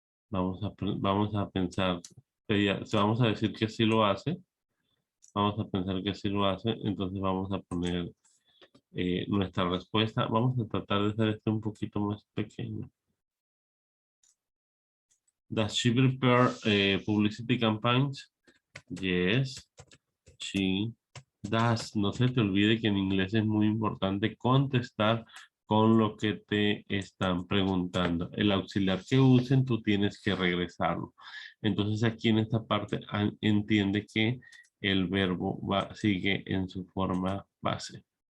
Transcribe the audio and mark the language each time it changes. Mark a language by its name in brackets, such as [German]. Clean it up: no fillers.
[Spanish] Vamos a pensar, vamos a decir que sí lo hace. Vamos a pensar que sí lo hace, entonces vamos a poner nuestra respuesta. Vamos a tratar de hacer esto un poquito más pequeño. [English] Does she prepare publicity campaigns? Yes, she does. [Spanish] No se te olvide que en inglés es muy importante contestar con lo que te están preguntando. El auxiliar que usen, tú tienes que regresarlo. Entonces aquí en esta parte entiende que el verbo sigue en su forma base.